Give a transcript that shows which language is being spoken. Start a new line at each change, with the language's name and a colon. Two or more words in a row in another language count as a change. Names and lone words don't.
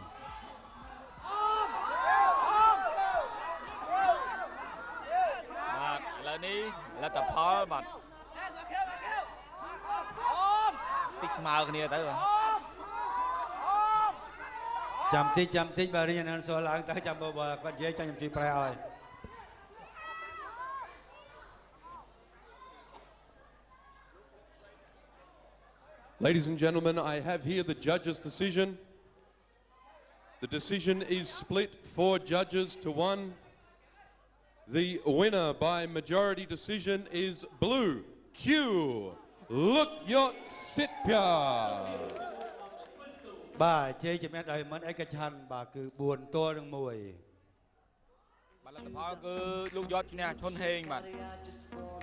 Khmer: ឥឡូវនេះលទ្ធផលបាទតិចស្មើគ្នាទៅបាទ ចាំតិចបាទរៀនអនសល់ឡើងទៅចាំបើគាត់និយាយចាំខ្ញុំជួយប្រែឲ្យ
English: Ladies and gentlemen, I have here the judges' decision. The decision is split 4 judges to 1. The winner by majority decision is blue, Q, Lukyot Sitpya.
Khmer: បាទជ័យជំនះដោយមិនឯកច្ឆន្ទបាទគឺ4ទល់នឹង1 បាទលទ្ធផលគឺលោកយត់ឈ្នះឈុនហេងបាទ